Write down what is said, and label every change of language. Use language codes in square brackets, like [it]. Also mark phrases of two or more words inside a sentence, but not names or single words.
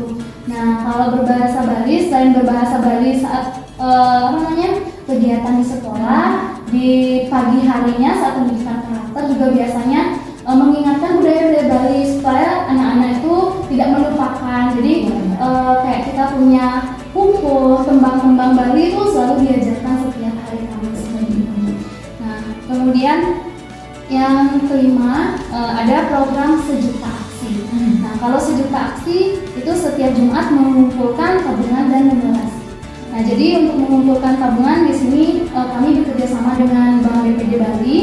[id] Nah, kalau berbahasa Bali, selain berbahasa Bali saat kegiatan di sekolah, di pagi harinya saat pendidikan karakter juga biasanya mengingatkan budaya-budaya Bali supaya anak-anak itu tidak melupakan. Jadi kayak kita punya pupuk, tembang-tembang Bali itu selalu diajarkan setiap hari Kamis. Nah, kemudian yang kelima ada program Sejuta Aksi. Nah, kalau Sejuta Aksi itu setiap Jumat mengumpulkan tabungan dan numerasi. Nah, jadi untuk mengumpulkan tabungan di sini kami bekerja sama dengan Bank BPD Bali.